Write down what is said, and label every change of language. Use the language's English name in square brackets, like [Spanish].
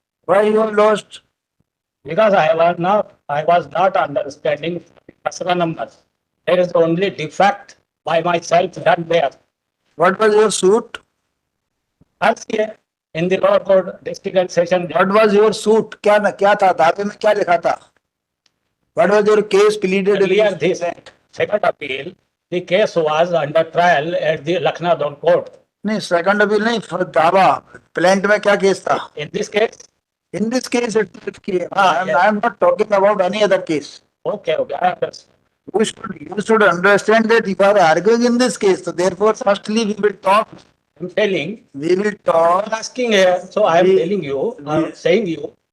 [English] Why you have lost? Because I was not understanding Kasra numbers. There is only defect by myself done there. What was your suit? RCA in the lower court district and session. What was your suit? [Hindi] क्या था दावे में, क्या लिखा था? [English] What was your case pleaded? Earlier this second appeal, the case was under trial at the Lucknow court. [Hindi] नहीं, second appeal नहीं, दावा प्लेंट में क्या केस था? [English] In this case, In this case, I am not talking about any other case. okay, I understand. You should understand that if you are arguing in this case, so therefore, firstly, we will talk. I'm telling, We will talk. I'm asking here, so I am telling you, I'm saying you.